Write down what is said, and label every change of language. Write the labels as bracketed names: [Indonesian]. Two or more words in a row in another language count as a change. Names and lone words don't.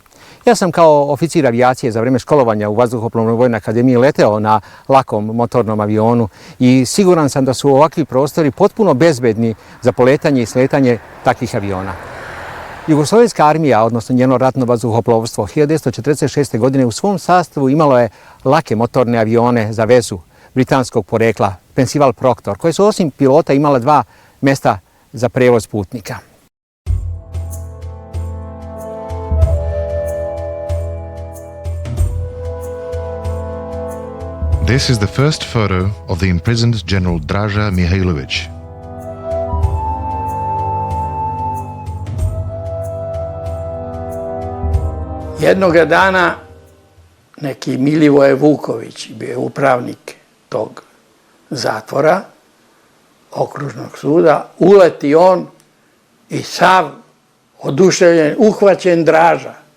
[Serbian] Ja sam kao oficir avijacije za vrijeme školovanja u Vazduhoplovnoj vojnoj akademiji leteo na lakom motornom avionu i siguran sam da su ovakvi prostori potpuno bezbedni za poletanje i sletanje takvih aviona. Jugoslovenska armija, odnosno njeno ratno vazduhoplovstvo, 1946. godine u svom sastavu imalo je lake motorne avione za vezu britanskog porekla, Pensival Proctor, koje su osim pilota imale 2 mesta za prevoz putnika. [English] This is the first photo of the imprisoned General Draza Mihailovic. [Serbian] Jednoga dana neki Milivoje Vuković, bio je upravnik tog zatvora, okružnog suda, uleti on i sav oduševljen, uhvaćen Draža.